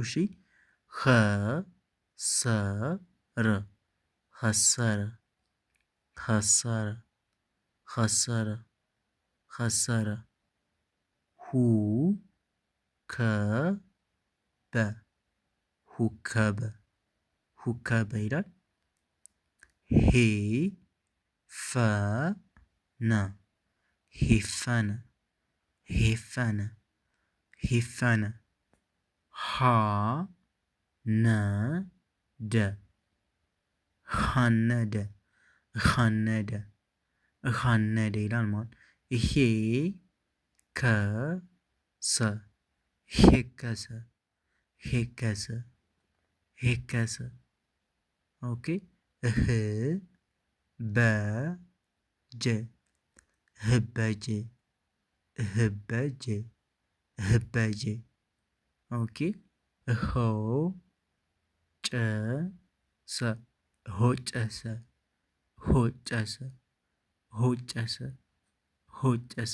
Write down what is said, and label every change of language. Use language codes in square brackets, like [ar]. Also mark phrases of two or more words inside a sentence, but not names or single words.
[am] እሺ ኸ ሰ ረ ኸሰረ ኸሰረ ኸሰረ ኸሰረ ሁ ከ በ ሁከበ ሁከበ ይላል። ሄ ፈ ነ ሄፈነ ሄፈነ ሄፈነ ሃ ነ ደ ኻነደ ኻነደ ኻነደ ይላል ማለት። ይሄ ከሰ ሄከሰ ሄከሰ ሄከሰ። [en] ኦኬ [am] እህ በጀ ህበጀ ህበጀ ህበጀ። ኦኬ እሆ ጨሰ ሆጨሰ ሆጨሰ ሆጨሰ ሆጨሰ።